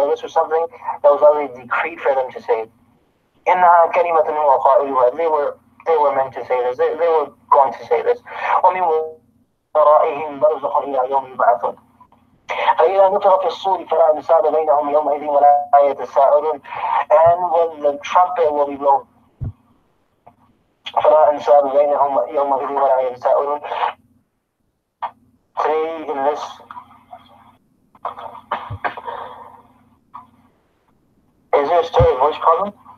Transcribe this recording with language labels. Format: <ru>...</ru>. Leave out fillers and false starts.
<en>This was something that was already decreed for them to say.</en> <ar>إنها كلمة هو قائلها.</ar> <en>They were meant to say this. They were going to say this.</en> <ar>ومن ورائهم برزخ إلى يوم يبعثون. فإذا نفخ في الصور فلا أنساب بينهم يومئذ ولا يتساءلون.</ar> <en>And when the trumpet will be blown,</en> <ar>فلا أنساب بينهم يومئذ ولا يتساءلون.</ar> <en>Today in this is there still a voice problem?</en>